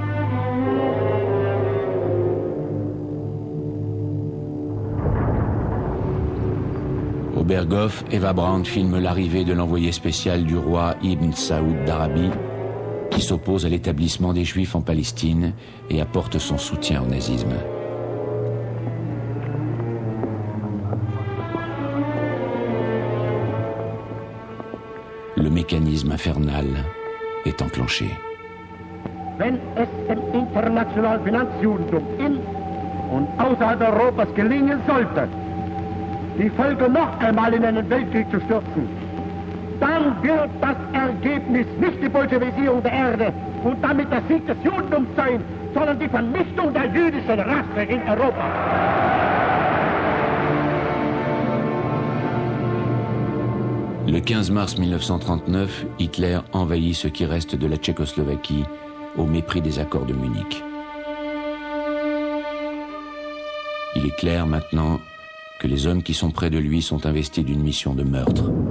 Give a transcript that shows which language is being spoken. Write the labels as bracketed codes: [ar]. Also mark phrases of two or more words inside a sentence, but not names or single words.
[fr] Au Berghof, Eva Braun filme l'arrivée de l'envoyé spécial du roi Ibn Saoud d'Arabie, qui s'oppose à l'établissement des Juifs en Palestine et apporte son soutien au nazisme. Le mécanisme infernal est enclenché. [de] Wenn es dem internationalen Finanzjudentum in und außerhalb Europas gelingen sollte, die Völker noch einmal in einen Weltkrieg zu stürzen, dann wird das Ergebnis nicht die Bolschewisierung der Erde und damit der Sieg des Judentums sein, sondern die Vernichtung der jüdischen Rasse in Europa. [fr] Le 15 mars 1939, Hitler envahit ce qui reste de la Tchécoslovaquie au mépris des accords de Munich. Il est clair maintenant que les hommes qui sont près de lui sont investis d'une mission de meurtre.